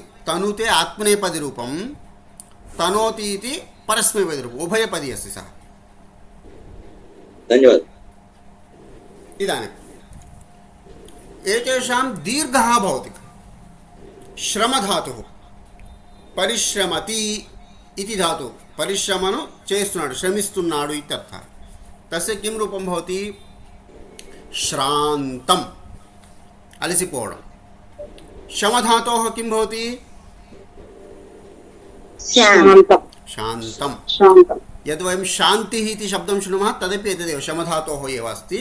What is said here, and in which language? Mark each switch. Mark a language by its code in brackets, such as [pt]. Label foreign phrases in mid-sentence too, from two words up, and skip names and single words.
[sa] तनुते आत्मनेपदिरूपं, तनोति इति परस्मैपदिरूपम्, उभयपदी अस्ति सः। धन्यवादः। इदानीम् एतेषां दीर्घः भवति। श्रमधातुः परिश्रमति इति धातुः, परिश्रमनु [te] చేస్తున్నాడు, శ్రమిస్తున్నాడు [sa] ఇत्यर्थः। तस्य किं रूपं भवति? श्रान्तम्, అలసిపోవడం। శమధాతోः किं भवति? शान्तं। यद् वयं शान्तिः इति शब्दं शृणुमः तदपि एतदेव शमधातोः एव अस्ति।